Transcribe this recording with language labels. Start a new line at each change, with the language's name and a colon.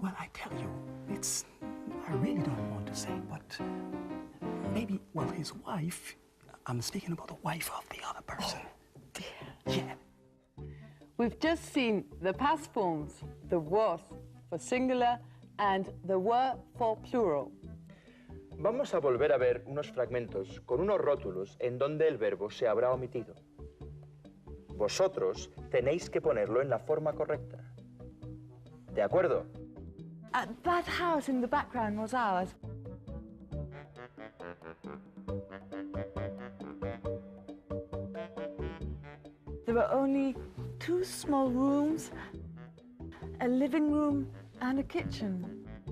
English: Well, I tell you, I really don't want to say, but maybe, well, his wife, I'm speaking about the wife of the other person. Dear. Yeah. We've just seen the past forms, the was for singular and the were for plural.
Spanish: Vamos a volver a ver unos fragmentos con unos rótulos en donde el verbo se habrá omitido. Vosotros tenéis que ponerlo en la forma correcta. ¿De acuerdo?
English: That house in the background was ours. There were only 2 small rooms, a living room and a kitchen.